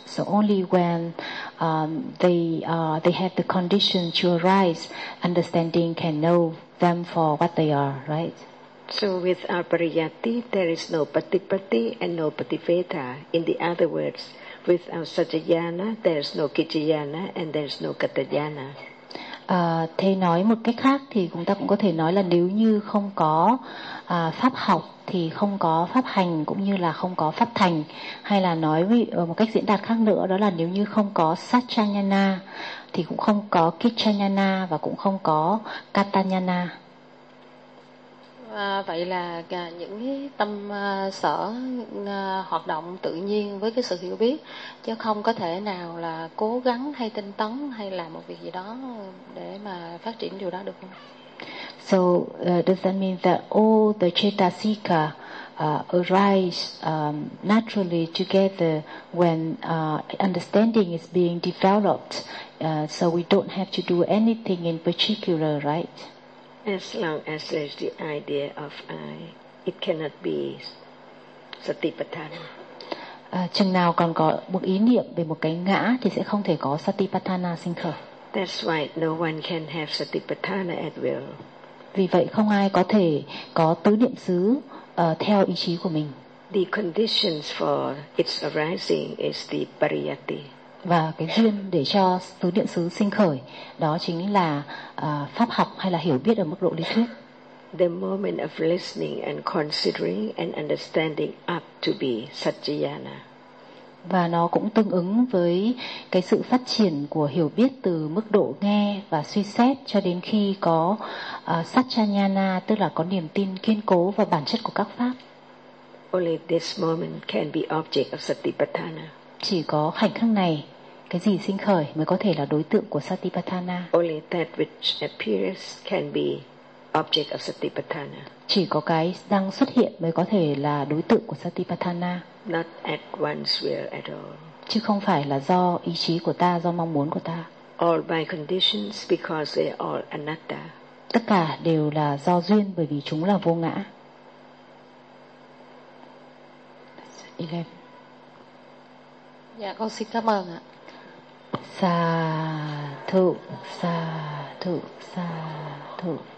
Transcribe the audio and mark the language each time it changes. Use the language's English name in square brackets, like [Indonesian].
[English] So only when they have the condition to arise, understanding can know them for what they are, right? So with aparyati, there is no patipati and no pativeta. In the other words, without satyayana, there is no kichayana and there is no katayana. [Vietnamese] Thế nói một cách khác thì chúng ta cũng có thể nói là nếu như không có pháp học thì không có pháp hành, cũng như là không có pháp thành. Hay là nói một cách diễn đạt khác nữa, đó là nếu như không có Satchanyana thì cũng không có Kichanyana và cũng không có Katanyana. Vậy là những cái tâm sở hoạt động tự nhiên với cái sự hiểu biết, chứ không có thể nào là cố gắng hay tinh tấn hay làm một việc gì đó để mà phát triển điều đó được không? [English] So does that mean that all the chetasika arise naturally together when understanding is being developed, so we don't have to do anything in particular, right? As long as there's the idea of I, it cannot be satipatthana. [Vietnamese] Chừng nào còn có một ý niệm về một cái ngã thì sẽ không thể có satipatthana sinh khởi. [English] That's why no one can have satipatthana at will. [Vietnamese] Vì vậy không ai có thể có tứ niệm xứ theo ý chí của mình. [English] The conditions for its arising is the pariyatti. [Vietnamese] Và cái duyên để cho tứ niệm xứ sinh khởi đó chính là pháp học hay là hiểu biết ở mức độ lý thuyết. [English] The moment of listening and considering and understanding up to be satchayana. [Vietnamese] Và nó cũng tương ứng với cái sự phát triển của hiểu biết từ mức độ nghe và suy xét cho đến khi có satchayana, tức là có niềm tin kiên cố vào bản chất của các pháp. [English] Only this moment can be object of satipatthana. [Vietnamese] Chỉ có khoảnh khắc này, cái gì sinh khởi mới có thể là đối tượng của satipatthana. [English] Only that which appears can be object of satipatthana. [Vietnamese] Chỉ có cái đang xuất hiện mới có thể là đối tượng của satipatthana. [English] Not at one's will at all. [Vietnamese] Chứ không phải là do ý chí của ta, do mong muốn của ta. [English] All by conditions because they all anatta. [Vietnamese] Tất cả đều là do duyên bởi vì chúng là vô ngã. 11. Dạ, con xin cảm ơn ạ. [Pali] Sa thụ, sa thụ, sa thụ.